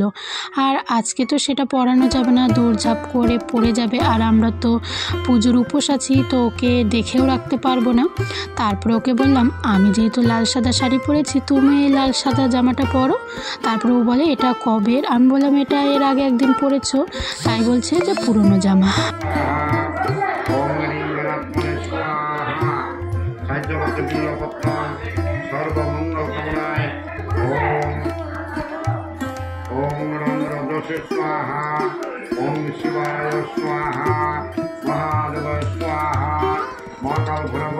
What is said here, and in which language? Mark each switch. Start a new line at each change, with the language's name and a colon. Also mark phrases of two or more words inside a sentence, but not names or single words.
Bangla: আর আজকে তো সেটা পরানো যাবে না, দৌড়ঝাঁপ করে পড়ে যাবে, আর আমরা তো পুজোর উপোস আছি, তো ওকে দেখেও রাখতে পারবো না। তারপরে ওকে বললাম আমি যেহেতু লাল সাদা শাড়ি পরেছি তুমি এই লাল সাদা জামাটা পরো। তারপরে ও বলে এটা কবের, আমি বললাম এটা এর আগে একদিন পরেছো, তাই বলছে যে পুরনো জামা।
Sanskrit: स्वाहा ओम शिवाय स्वाहा महादेव स्वाहा महाकाल भैरव